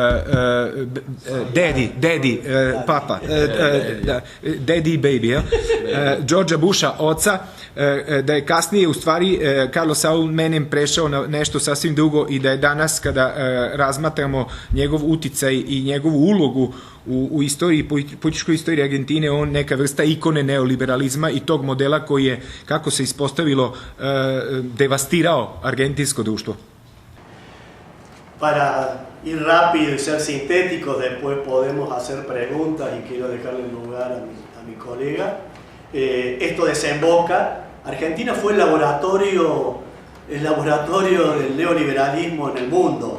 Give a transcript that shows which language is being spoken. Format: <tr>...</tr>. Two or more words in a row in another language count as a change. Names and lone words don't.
<sr>papa,</sr> <en>daddy baby,</en> <sr>Georgea Busha oca, da je kasnije u stvari Carlos Saul Menem prešao na nešto sasvim drugo i da je danas kada razmatramo njegov uticaj i njegovu ulogu u istoriji, političkoj istoriji Argentine, on neka vrsta ikone neoliberalizma i tog modela koji je, kako se ispostavilo, devastirao argentinsko društvo.</sr> <es>Para ir rápido y ser sintéticos, después podemos hacer preguntas y quiero dejarle lugar a mi colega. Esto desemboca. Argentina fue el laboratorio del neoliberalismo en el mundo.</es>